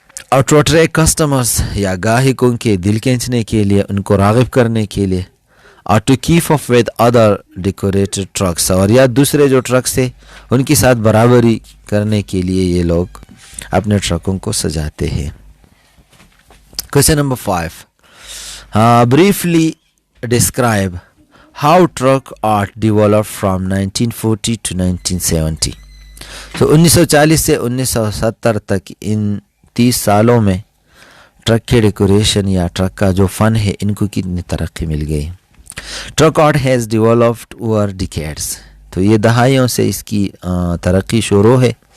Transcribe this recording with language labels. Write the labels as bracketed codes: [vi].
[ur] اور [en] to attract customers, [ur] یا گاہکوں کے دل کھینچنے کے لیے، ان کو راغب کرنے کے لیے. اور [en] to keep up with other decorated trucks, [ur] اور یا دوسرے جو ٹرکس ہیں ان کے ساتھ برابری کرنے کے لیے یہ لوگ اپنے ٹرکوں کو سجاتے ہیں. [en] Question number 5، briefly describe how truck art developed from 1940 to 1970. [ur] 1940 سے 1970 تک ان 30 سالوں میں ٹرک کے ڈیکوریشن یا ٹرک کا جو فن ہے، ان کو کتنی ترقی مل گئی. [en] truck art has developed over decades, [ur] تو یہ دہائیوں سے اس کی ترقی شروع ہے.